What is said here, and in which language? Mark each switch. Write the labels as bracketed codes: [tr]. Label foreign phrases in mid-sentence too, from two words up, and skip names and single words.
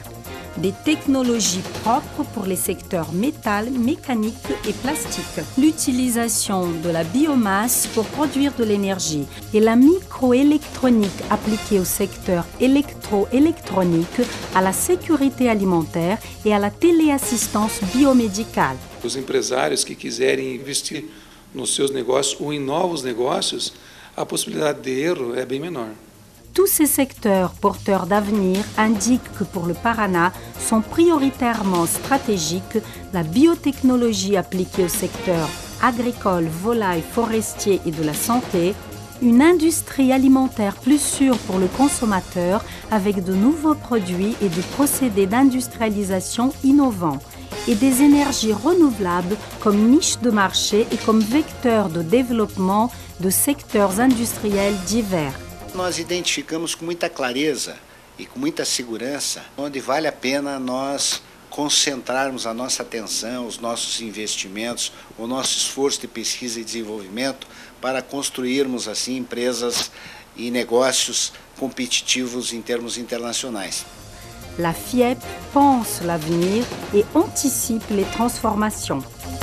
[fr] Des technologies propres pour les secteurs métal, mécanique et plastique. L'utilisation de la biomasse pour produire de l'énergie et la microélectronique appliquée au secteur électro-électronique, à la sécurité alimentaire et à la téléassistance biomédicale. [pt] Os empresários que quiserem investir nos seus negócios ou em novos negócios, a possibilidade de erro é bem menor. [fr] Tous ces secteurs porteurs d'avenir indiquent que pour le Paraná sont prioritairement stratégiques la biotechnologie appliquée au secteur agricole, volaille, forestier et de la santé, une industrie alimentaire plus sûre pour le consommateur avec de nouveaux produits et des procédés d'industrialisation innovants, et des énergies renouvelables comme niche de marché et comme vecteur de développement de secteurs industriels divers. [pt] Nós identificamos com muita clareza e com muita segurança onde vale a pena nós concentrarmos a nossa atenção, os nossos investimentos, o nosso esforço de pesquisa e desenvolvimento para construirmos assim empresas e negócios competitivos em termos internacionais. [fr] La FIEP pense l'avenir et anticipe les transformations.